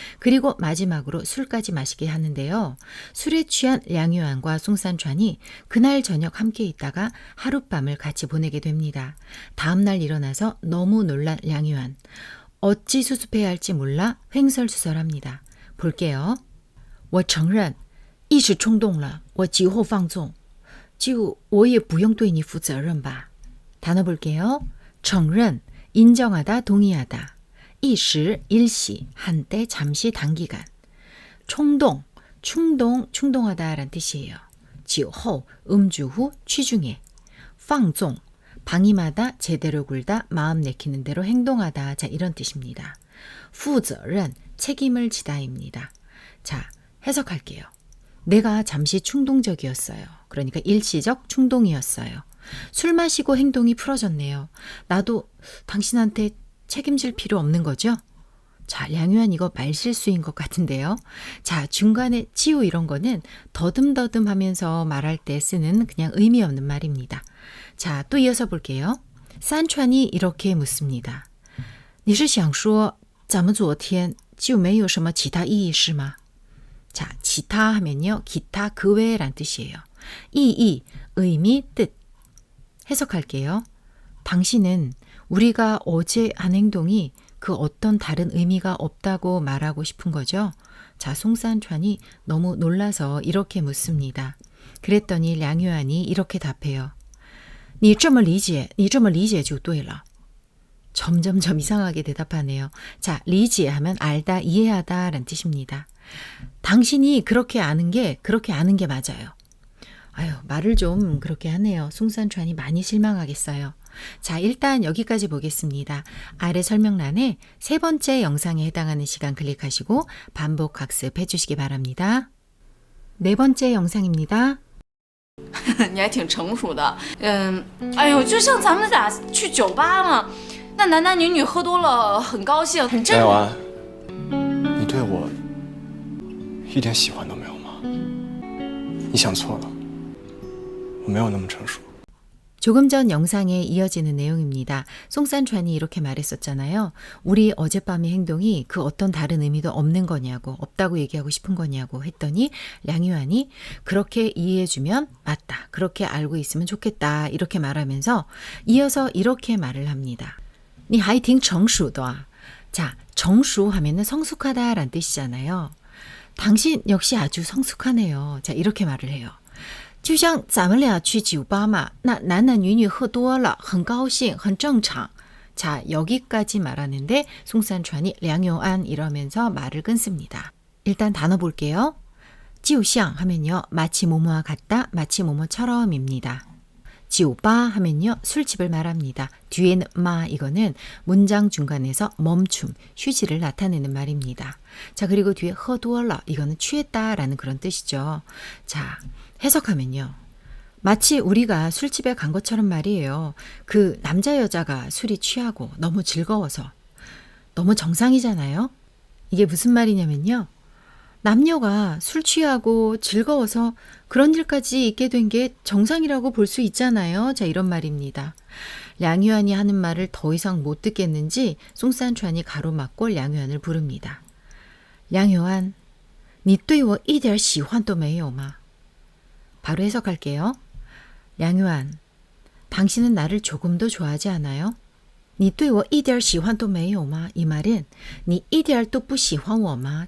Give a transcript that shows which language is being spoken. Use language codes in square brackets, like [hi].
[ko] 그리고 마지막으로 술까지 마시게 하는데요. 술에 취한 량유안과 송산찬이 그날 저녁 함께 있다가 하룻밤을 같이 보내게 됩니다. 다음날 일어나서 너무 놀란 량유안. 어찌 수습해야 할지 몰라 횡설수설합니다. 볼게요. [zh] 我承认一时冲动了，我酒后放纵，就我也不用对你负责任吧。 [ko] 단어 볼게요. 承认, 인정하다, 동의하다. 一时, 일시, 한때, 잠시, 단기간. 冲动, 충동하다 라는 뜻이에요. 酒后, 음주 후, 취중에. 放纵, 방임하다, 제대로 굴다, 마음 내키는 대로 행동하다. 자, 이런 뜻입니다. 负责任, 책임을 지다입니다. 자, 해석할게요. 내가 잠시 충동적이었어요. 그러니까 일시적 충동이었어요. 술 마시고 행동이 풀어졌네요. 나도 당신한테 책임질 필요 없는 거죠? 자, 량유안 이거 말실수인 것 같은데요. 자, 중간에 치우 이런 거는 더듬더듬 하면서 말할 때 쓰는 그냥 의미 없는 말입니다. 자, 또 이어서 볼게요. 산찬이 이렇게 묻습니다. [zh] 你是想说咱们昨天就没有什么其他意义是吗？ [ko] 자, 기타 하면요. 기타 그 외란 뜻이에요. 이의, 의미, 뜻. 해석할게요. 당신은 우리가 어제 한 행동이 그 어떤 다른 의미가 없다고 말하고 싶은 거죠? 자, 송산찬이 너무 놀라서 이렇게 묻습니다. 그랬더니 량유안이 이렇게 답해요. [zh] 你这么理解就对了。 [ko] 점점점 이상하게 대답하네요. 자, 리지에 하면 알다, 이해하다 라는 뜻입니다. 당신이 그렇게 아는 게 맞아요. 아유, 말을 좀 그렇게 하네요. 송산찬이 많이 실망하겠어요. 자, 일단 여기까지 보겠습니다. 아래 설명란에 세 번째 영상에 해당하는 시간 클릭하시고 반복 학습해 주시기 바랍니다. 네 번째 영상입니다. [zh] 你还挺成熟的。哎呦，就像咱们俩去酒吧嘛，那男男女女喝多了很高兴，很正常。梁婉，你对我一点喜欢都没有吗？你想错了，我没有那么成熟。 [ko] 조금 전 영상에 이어지는 내용입니다. 송산찬이 이렇게 말했었잖아요. 우리 어젯밤의 행동이 그 어떤 다른 의미도 없는 거냐고, 없다고 얘기하고 싶은 거냐고 했더니 량유안이 그렇게 이해해주면 맞다, 그렇게 알고 있으면 좋겠다 이렇게 말하면서 이어서 이렇게 말을 합니다. [zh] 你还挺成熟的。 [ko] 자, 정수 하면은 성숙하다라는 뜻이잖아요. 당신 역시 아주 성숙하네요. 자, 이렇게 말을 해요. [zh] 就像咱们俩去酒吧嘛，那男男女女喝多了，很高兴，很正常。 [ko] 자, 여기까지 말하는데 송산찬이 량요안 이러면서 말을 끊습니다. 일단 단어 볼게요. [zh] 就像 [ko] 하면요. 마치 뭐뭐와 같다, 마치 뭐뭐처럼입니다. 지오바 하면요. 술집을 말합니다. 뒤에는 마 이거는 문장 중간에서 멈춤, 휴지를 나타내는 말입니다. 자, 그리고 뒤에 허두얼라 이거는 취했다라는 그런 뜻이죠. 자, 해석하면요. 마치 우리가 술집에 간 것처럼 말이에요. 그 남자 여자가 술이 취하고 너무 즐거워서 너무 정상이잖아요. 이게 무슨 말이냐면요. 남녀가 술 취하고 즐거워서 그런 일까지 있게 된 게 정상이라고 볼 수 있잖아요. 자, 이런 말입니다. 량유안이 하는 말을 더 이상 못 듣겠는지 송산찬이 가로막고 량유안을 부릅니다. 량유안, [zh] 你对我一点喜欢都没有吗？ [ko] 바로 해석할게요. 량유안, 당신은 나를 조금도 좋아하지 않아요? [zh] 你对我一点喜欢都没有吗？ [ko] 이 말은 [zh] 你一点都不喜欢我吗?